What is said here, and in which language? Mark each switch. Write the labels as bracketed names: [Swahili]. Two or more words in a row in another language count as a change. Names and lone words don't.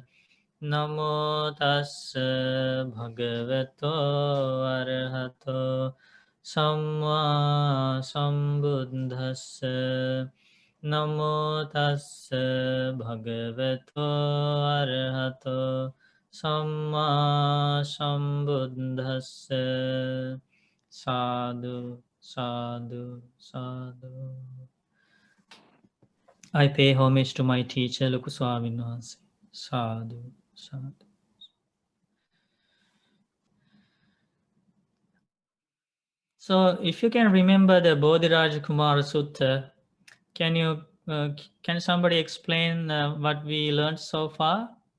[Pali] Namo tassa bhagavato arahato samma sambuddhassa. Namo tassa bhagavato arahato Samma Sambuddhassa. Sadhu, sadhu, sadhu. [English] I pay homage to my teacher, Luku Swamin Wahanse. [Pali] Sadhu, sadhu. [English] So, if you can remember the Bodhirājakumāra Sutta, can somebody explain what we learned so far?